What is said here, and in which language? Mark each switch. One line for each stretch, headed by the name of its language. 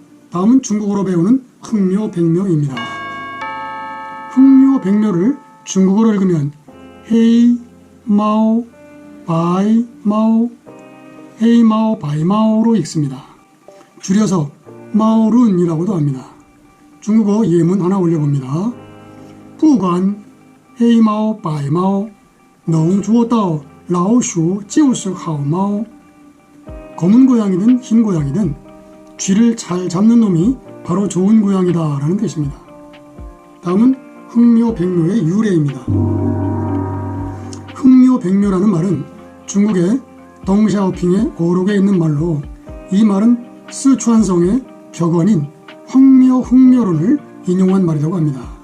Korean: 다음은 중국어로 배우는 흥묘, 백묘입니다. 흥묘, 백묘를 중국어로 읽으면 헤이, 마오, 바이, 마오, 헤이, 마오, 바이, 마오로 읽습니다. 줄여서 마오룬이라고도 합니다. 중국어 예문 하나 올려봅니다.
Chinese: 不管黑猫白猫能捉到老鼠就是好猫。
Korean: 검은 고양이든 흰 고양이든 쥐를 잘 잡는 놈이 바로 좋은 고양이다 라는 뜻입니다. 다음은 흥묘, 백묘의 유래입니다. 흥묘, 백묘라는 말은 중국의 덩샤오핑의 어록에 있는 말로 이 말은 스촨성의 격언인 황묘, 흥묘론을 인용한 말이라고 합니다.